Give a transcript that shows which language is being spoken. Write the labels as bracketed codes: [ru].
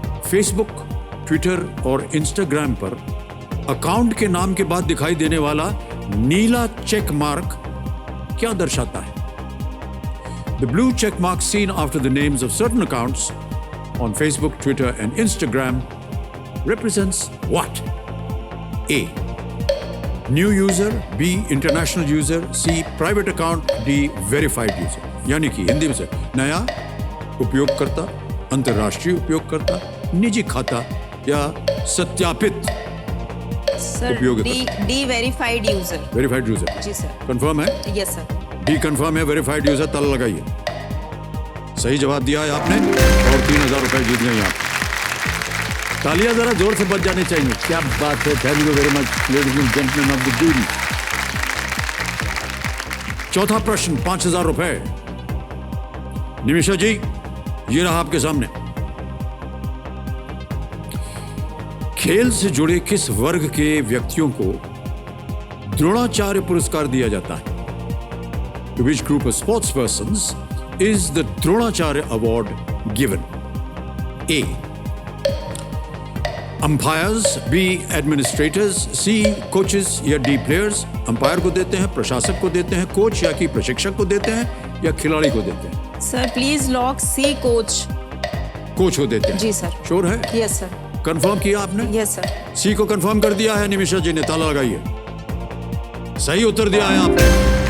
[hi] Facebook, Twitter और Instagram पर account के नाम के बाद दिखाई देने वाला नीला चेक मार्क क्या दर्शाता है? [en] The blue check mark seen after the names of certain accounts on Facebook, Twitter, and Instagram represents what? A. New user, B. International user, C. Private account, D. Verified user. [hi] यानी कि हिंदी में से नया उपयोगकर्ता, अंतर्राष्ट्रीय उपयोगकर्ता, निजी खाता या सत्यापित sir D verified user. Verified user. जी सर। कंफर्म है? [en] Yes sir. [hi] डी कंफर्म है, वेरीफाइड यूजर। ताला लगाइए। सही जवाब दिया है आपने और 3000 रुपए जीत गए आप। तालियां जरा जोर से बज जानी चाहिए। क्या बात है। [en] Thank you very much ladies and gentleman of the jury. [hi] चौथा प्रश्न 5000 रुपए। निमिषा जी, ये रहा आपके सामने। खेल से जुड़े किस वर्ग के व्यक्तियों को द्रोणाचार्य पुरस्कार दिया जाता है? [en] To which group of sports persons is the Dronacharya Award given? A. Umpires, B. Administrators, C. Coaches या D. Players. [hi] अंपायर को देते हैं, प्रशासक को देते हैं, कोच या कि प्रशिक्षक को देते हैं या खिलाड़ी को देते हैं? Sir please lock C, coach. Coach को देते हैं। जी सर। श्योर है? [en] Yes sir. [hi] कंफर्म किया आपने? [en] Yes sir. [hi] सी को कंफर्म कर दिया है निमिषा जी ने। ताला लगाइए। सही उत्तर दिया है आपने।